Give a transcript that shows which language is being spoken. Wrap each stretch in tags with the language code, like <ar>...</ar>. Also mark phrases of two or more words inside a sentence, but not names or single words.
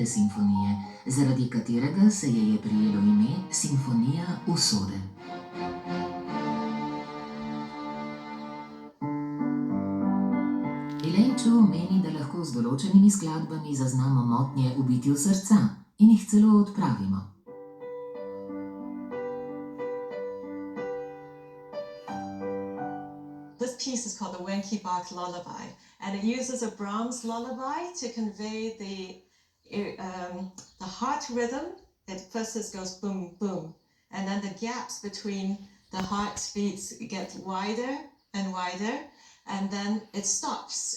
<sl>simfonije, zaradi katerega se je prijelo ime Simfonija usode. Ilenču meni, da lahko z določenimi skladbami zaznamo motnje v bitju srca in jih celo odpravimo.</sl> <en>This piece is called the Wenki Bach Lullaby, and it uses a Brahms lullaby to convey the heart rhythm. It first goes boom, boom, and then the gaps between the heartbeats get wider and wider, and then it stops.</en>